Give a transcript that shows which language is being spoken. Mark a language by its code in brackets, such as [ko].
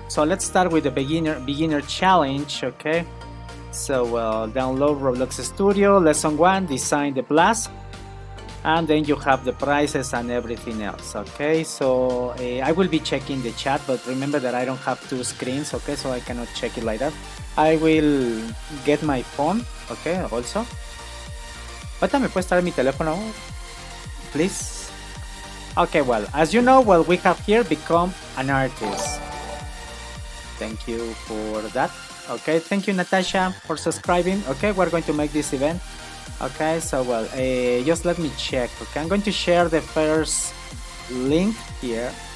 [en] So let's start with the beginner challenge. Okay, so download Roblox Studio, lesson 1, design the blast, and then you have the prizes and everything else. Okay, so I will be checking the chat, but remember that I don't have two screens. Okay, so I cannot check it like that. I will get my phone. Okay, also. [es] Ahorita me puedes traer mi teléfono, [en] please. Okay, well, as you know, well, we have here become an artist. Thank you for that. Okay, thank you, Natasha, for subscribing. Okay, we're going to make this event. Okay, so well, just let me check. Okay, I'm going to share the first link here.